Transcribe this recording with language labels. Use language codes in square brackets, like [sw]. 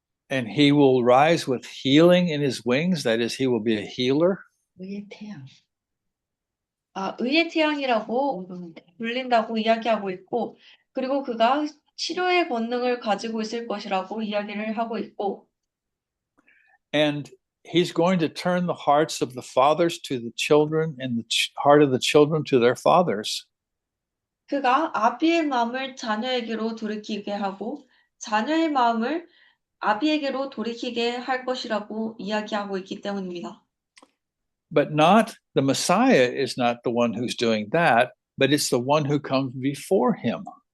[en] And he will rise with healing in his wings. That is, he will be a healer. [ko] 의의 태양이라고 불린다고 이야기하고 있고, 그리고 그가 치료의 권능을 가지고 있을 것이라고 이야기를 하고 있고, [en] And he's going to turn the hearts of the fathers to the children and the heart of the children to their fathers. [ko] 그가 아비의 마음을 자녀에게로 돌이키게 하고 자녀의 마음을 아비에게로 돌이키게 할 것이라고 이야기하고 있기 때문입니다. [en] But the Messiah is not the one who's doing that, but it's the one who comes before him.